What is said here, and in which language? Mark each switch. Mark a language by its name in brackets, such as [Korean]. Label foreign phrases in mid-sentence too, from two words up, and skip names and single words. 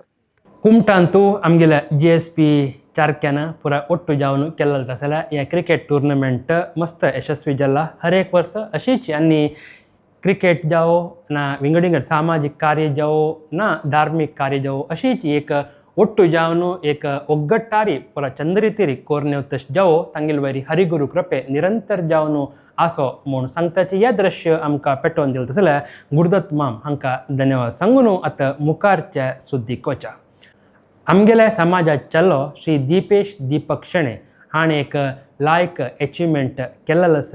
[Konkani] कुमटांतू आमगेल्या GSP चारक्यान पुरा ಒಟ್ಟು जावन केल्लो तसल्या हे [English] cricket tournament [Konkani] मस्त यशस्वी जाला. हर एक वर्ष अशीच आनी क्रिकेट जावो ना विंगड सामाजिक कार्य जावो ना धार्मिक कार्य जावो अशीच एक ಒಟ್ಟು जावन एक ಒಗ್ಗಟ್ಟಾರಿ ಪುರ ಚಂದ್ರಿತಿರಿ ಕೋರ್ನೆವ್ ತಶ್ जावो तांगेल वरी हरिगुरू कृपे निरंतर जावन आसो म्हूण सांगताचे हे दृश्य आमकां पेटोवन दिलें तसल्या गुरुदत्त माम हांकां धन्यवाद सांगून आतां मुखारच्या सुद्दीक वचा. आमगेल्या समाजात चल्लो श्री दीपेश दीपक शेणे हाणें एक लायक अचिवमेंट केलेलो आसा.